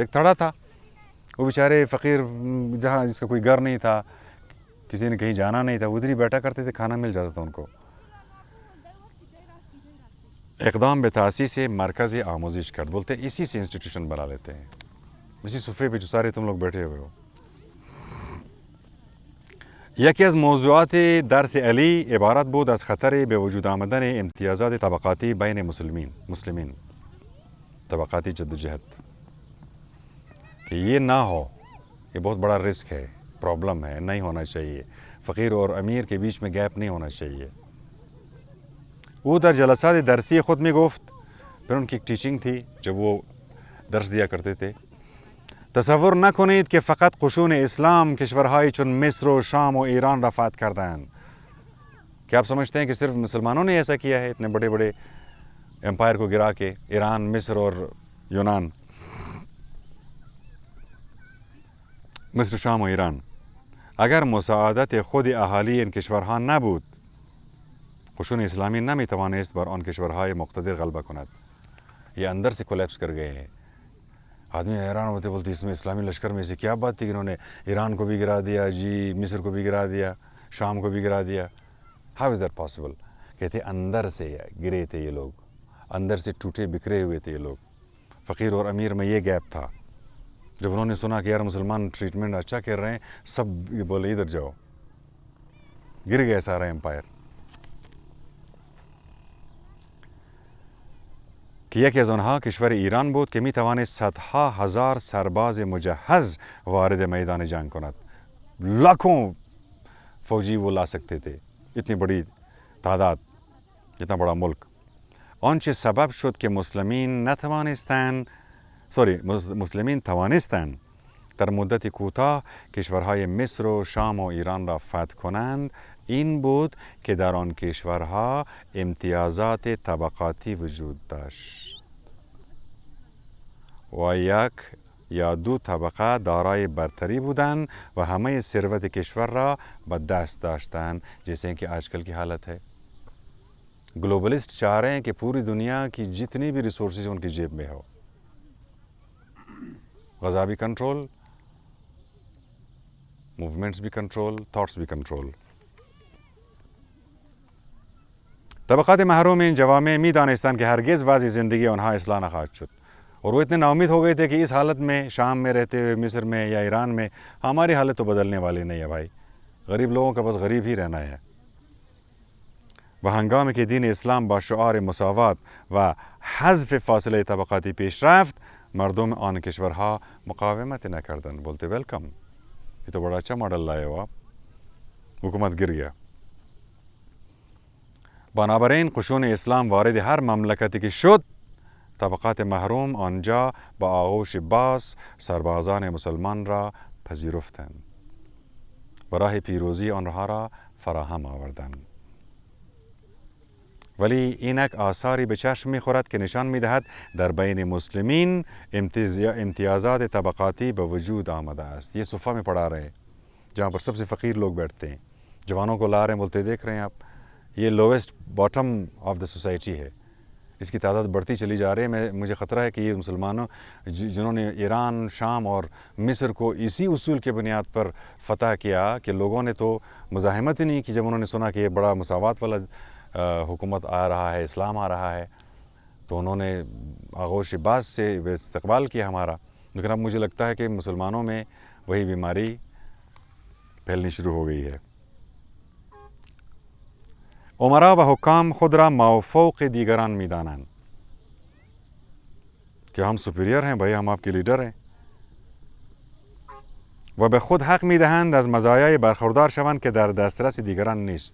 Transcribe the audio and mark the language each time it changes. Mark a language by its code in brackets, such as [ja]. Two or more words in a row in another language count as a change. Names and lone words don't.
[ur] ایک تھڑا تھا وہ بیچارے فقیر جہاں جس کا کوئی گھر نہیں تھا کسی نے کہیں جانا نہیں تھا ادھر ہی بیٹھا کرتے تھے کھانا مل جاتا تھا ان کو. [fa] اقدام به تاسیس مرکز آموزش کرد. [ur] بولتے اسی سے انسٹیٹیوشن بنا لیتے ہیں اسی صفحے پہ جو سارے تم لوگ بیٹھے ہوئے ہو. [fa] یکی از موضوعات درس علی عبارت بود از خطر به وجود آمدن امتیازات طبقاتی بین مسلمین [ur] طبقاتی جدوجہد کہ یہ نہ ہو. یہ بہت بڑا رسک ہے پرابلم ہے نہیں ہونا چاہیے. فقیر اور امیر کے بیچ میں گیپ نہیں ہونا چاہیے. [fa] او در جلسات درسی خود میں گفت. [ur] پھر ان کی ایک ٹیچنگ تھی جب وہ درس دیا کرتے تھے. [fa] تصور نکنید که فقط قشون اسلام کشورهای چون مصر و شام و ایران را فتح کردند. [ur] کیا آپ سمجھتے ہیں کہ صرف مسلمانوں نے ایسا کیا ہے اتنے بڑے بڑے امپائر کو گرا کے ایران مصر اور یونان، مصر، شام و ایران. [fa] اگر مساعدت خود اهالی این کشورها نبود، قشون اسلامی نمیتوانست بر آن کشورهای مقتدر غلبه کند. [ur] یہ اندر سے کولیپس کر گئے ہیں. آدمی حیران ہوتے بولتے اس میں اسلامی لشکر میں سے کیا بات تھی کہ انہوں نے ایران کو بھی گرا دیا، جی مصر کو بھی گرا دیا، شام کو بھی گرا دیا. [en] How is that possible? [ur] کہتے اندر سے گرے تھے یہ لوگ، اندر سے ٹوٹے بکھرے ہوئے تھے یہ لوگ. فقیر اور امیر میں یہ گیپ تھا. جب انہوں نے سنا کہ یار مسلمان ٹریٹمنٹ اچھا کر رہے ہیں، سب یہ بولے ادھر جاؤ. گر گیا سارا امپائر. [fa] که یکی از آنها کشور ایران بود که می توانست صدها هزار سرباز مجهز وارد میدان جنگ کند. [ur] لاکھوں فوجی وہ لا سکتے تھے، اتنی بڑی تعداد، اتنا بڑا ملک. [fa] آنچه سبب شد که مسلمین توانستند در مدت کوتاه کشورهای مصر و شام و ایران را فتح کنند این بود که در آن کشورها امتیازات طبقاتی وجود داشت و یک یا دو طبقه دارای برتری بودند و همه ثروت کشور را به دست داشتند، [ur] جیسے کہ آج کل کی حالت ہے. گلوبلسٹ چاہ رہے ہیں کہ پوری دنیا کی جتنی بھی ریسورسز ان کی جیب میں ہو. غذا بھی کنٹرول، موومنٹس بھی کنٹرول، تھاٹس بھی کنٹرول. [fa] طبقات محروم این جوامع می دانستند که هرگز وضع زندگی آنها اصلاح نخواهد شد، [ur] اور وہ اتنے ناامید ہو گئے تھے کہ اس حالت میں شام میں رہتے ہوئے، مصر میں یا ایران میں، ہماری حالت تو بدلنے والی نہیں ہے بھائی. غریب لوگوں کا بس غریب ہی رہنا ہے. [fa] و هنگامی که دین اسلام با شعار مساوات و حذف فاصله طبقاتی پیش رفت، مردم آن کشورها مقاومت نکردند. [ur] بولتے ویلکم، یہ تو بڑا اچھا ماڈل لائے ہو آپ. حکومت گر گیا. [fa] بنابراین قشون اسلام وارد هر مملکتی که شد، طبقات محروم آنجا با آغوش باز سربازان مسلمان را پذیرفتند و راه پیروزی آنها را فراهم آوردند. ولی اینک آثاری به چشم می‌خورد که نشان می‌دهد در بین مسلمین امتیازات طبقاتی به وجود آمده است. [ur] یہ صفحہ میں پڑھا رہے ہیں جہاں پر سب سے فقیر لوگ بیٹھتے ہیں، جوانوں کو لا رہے ہیں، بولتے دیکھ رہے ہیں آپ، یہ [en] lowest bottom of the society [ur] ہے. اس کی تعداد بڑھتی چلی جا رہی ہے. مجھے خطرہ ہے کہ یہ مسلمانوں جنہوں نے ایران، شام اور مصر کو اسی اصول کے بنیاد پر فتح کیا کہ لوگوں نے تو مزاحمت ہی نہیں کی جب انہوں نے سنا کہ یہ بڑا مساوات والا حکومت آ رہا ہے، اسلام آ رہا ہے، تو انہوں نے آغوش باز سے استقبال کیا ہمارا. لیکن اب مجھے لگتا ہے کہ مسلمانوں میں وہی بیماری پھیلنی شروع ہو گئی ہے. [fa] امرا و حکام خود را مافوق دیگران می‌دانند [ur] کہ ہم سپیریئر ہیں بھائی، ہم آپ کے لیڈر ہیں. [fa] و به خود حق می‌دهند از مزایای برخوردار شوند که در دسترس دیگران نیست.